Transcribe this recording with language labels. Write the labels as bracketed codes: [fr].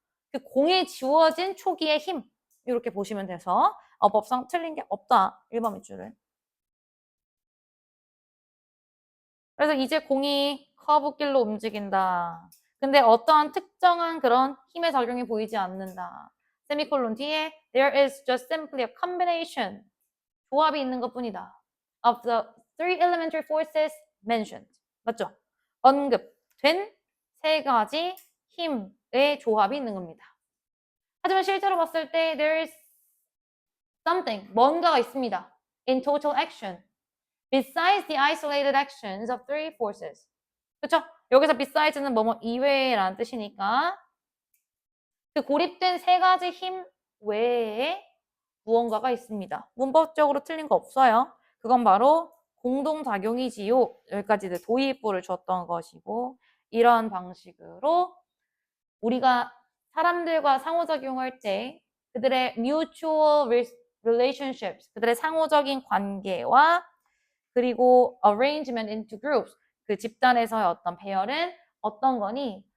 [ko] 그 공에 지워진 초기의 힘 이렇게 보시면 돼서 어법상 틀린 게 없다. 1번 밑줄은. 그래서 이제 공이 커브길로 움직인다. 근데 어떠한 특정한 그런 힘의 작용이 보이지 않는다. 세미콜론 뒤에 [en] there is just simply a combination [ko] 조합이 있는 것뿐이다. [en] of the three elementary forces mentioned. [ko] 맞죠? 언급된 세 가지 힘의 조합이 있는 겁니다. 하지만 실제로 봤을 때 [en] there is something, [ko] 뭔가가 있습니다. [en] in total action. Besides the isolated actions of three forces. [ko] 그쵸? 여기서 besides,는 뭐뭐 이외라는 뜻이니까 그 고립된 세 가지 힘 외에 무언가가 있습니다. 문법적으로 틀린 거 없어요. 그건 바로 공동작용이지요. 여기까지 도입부를 줬던 것이고 이런 방식으로 우리가 사람들과 상호작용할 때 그들의 [en] mutual relationships, [ko] 그들의 상호적인 관계와 그리고 [en] arrangement into groups, [ko] 그 집단에서의 어떤 배열은 어떤 거니?